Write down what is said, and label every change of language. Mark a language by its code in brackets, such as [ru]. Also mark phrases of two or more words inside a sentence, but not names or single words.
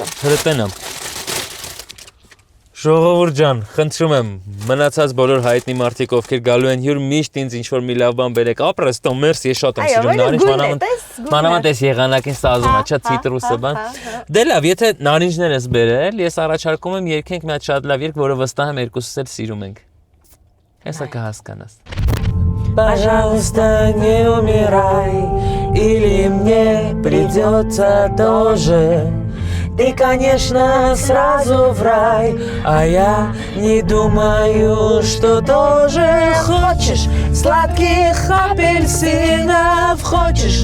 [hy] Հրտենամ։ Ժողովուրդ ջան, խնդրում եմ, մնացած բոլոր հայտնի մարդիկ, ովքեր գալու են հյուր, միշտ ինձ ինչ-որ մի լավ բան բերեք։ Ապրես, Տոմ, մերսի, ես շատ եմ սիրում նարինջ, մանավանդ այս եղանակին սազում է, չէ, ցիտրուսը բան։ Դե լավ, եթե նարինջներ ես բերել, ես առաջարկում եմ երգենք մի հատ շատ լավ երգ, որը վստահ եմ երկուսս էլ սիրում ենք։ Հեսա կհասկանաս։ [ru] Пожалуйста, не умирай, или мне придется тоже. Ты, конечно, сразу в рай, а я не думаю, что тоже хочешь сладких апельсинов, хочешь